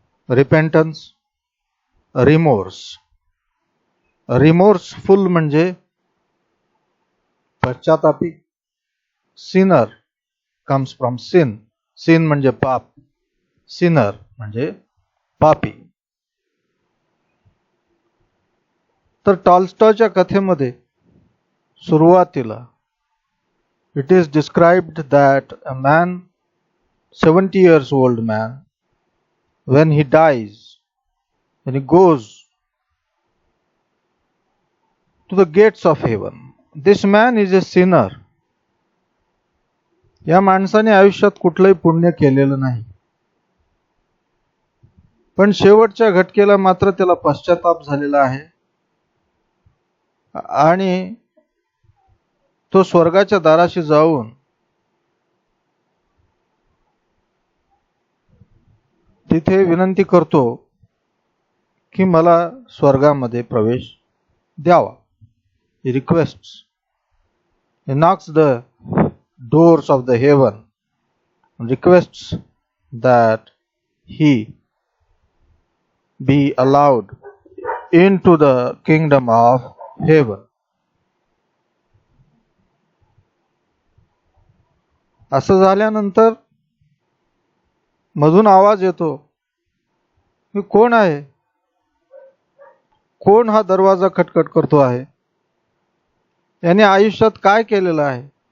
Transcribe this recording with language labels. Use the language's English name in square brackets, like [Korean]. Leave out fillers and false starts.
[English] Repentance, remorse. Remorseful [Marathi] म्हणजे पश्चातापी. [English] Sinner comes from sin. [Marathi] Cin म्हणजे पाप, सिनर म्हणजे पापी. तर टॉल्स्टॉयच्या कथेमध्ये सुरुवातीला [English] it is described that a man, 70 years old man, when he dies, when he goes to the gates of heaven, this man is a sinner. [Marathi] या माणसाने आयुष्यात कुठलंही पुण्य केलेलं नाही, पण शेवटच्या घटकेला मात्र त्याला पश्चाताप झालेला आहे आणि तो स्वर्गाच्या दाराशी जाऊन तिथे विनंती करतो की मला स्वर्गामध्ये प्रवेश द्यावा. [English] He requests, he knocks the doors of the heaven and requests that he be allowed into the kingdom of heaven. [Marathi] असं झाल्यानंतर मधून आवाज येतो की कोण आहे, कोण हा दरवाजा खटखट करतो आहे, याने आयुष्यात काय केलेलं आहे.